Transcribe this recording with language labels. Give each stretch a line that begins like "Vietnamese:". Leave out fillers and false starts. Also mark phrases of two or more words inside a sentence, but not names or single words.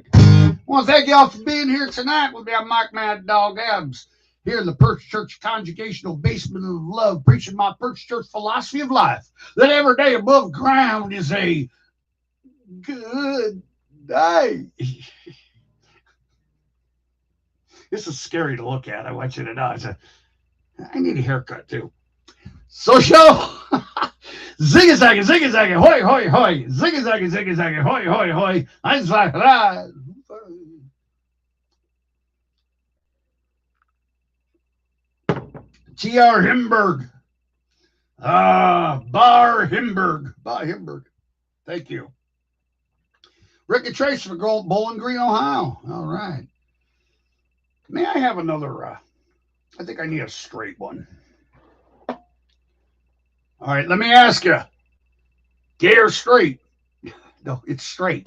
English: I want to thank y'all for being here tonight. We'll be on Mike Mad Dog Abs here in the Perch Church Conjugational Basement of Love, preaching my Perch Church philosophy of life, that every day above ground is a good day. This is scary to look at. I want you to know. I need a haircut, too. Social. Ziggy zaggy, ziggy zaggy, hoy, hoy, hoy. Ziggy zaggy, hoy, hoy, hoy.
German: Eins, zwei, drei.
English: T.R. Himberg. Bar Himberg. Bar Himberg. Thank you. Rick and Trace from Bowling Green, Ohio. All right. May I have another? I think I need a straight one. All right, let me ask you. Gay or straight? No, it's straight.